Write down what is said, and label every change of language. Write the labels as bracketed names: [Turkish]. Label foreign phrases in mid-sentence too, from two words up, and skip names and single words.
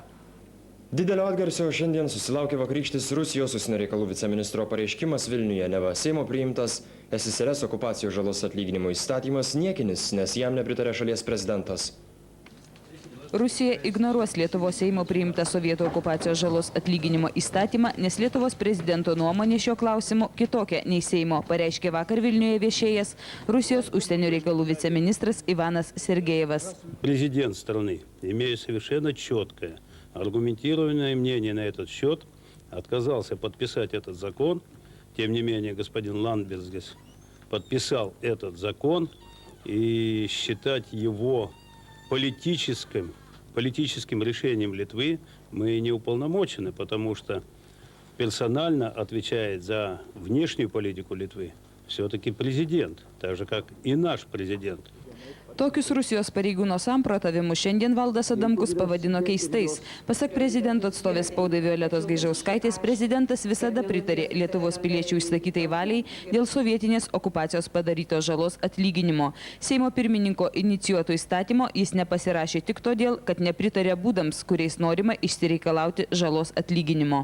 [Lithuanian] Didelio atgarsio šiandien susilaukė vakarykštis Rusijos užsienio reikalų viceministro pareiškimas Vilniuje, neva Seimo priimtas SSRS okupacijos žalos atlyginimo įstatymas niekinis, nes jam nepritarė šalies prezidentas. Rusija ignoruos Lietuvos Seimo priimtą sovietų okupacijos žalos atlyginimo įstatymą, nes Lietuvos prezidento nuomonė šio klausimu kitokia nei Seimo, pareiškė vakar Vilniuje viešėjęs Rusijos užsienio reikalų viceministras Ivanas Sergejevas. [Russian] Президент страны, имея совершенно четкое, аргументированное мнение на этот счет, отказался подписать этот закон. Тем не менее, господин Ландсбергис подписал этот закон, и считать его политическим решением Литвы мы не уполномочены, потому что персонально отвечает за внешнюю политику Литвы все-таки президент, так же как и наш президент. [Lithuanian] Tokius Rusijos pareigūno samprotavimus šiandien Valdas Adamkus pavadino keistais. Pasak prezidento atstovės spaudai Violetos Gaižauskaitės, prezidentas visada pritarė Lietuvos piliečių išsakytai valiai dėl sovietinės okupacijos padarytos žalos atlyginimo. Seimo pirmininko inicijuoto įstatymo jis nepasirašė tik todėl, kad nepritarė būdams, kuriais norima išsireikalauti žalos atlyginimo.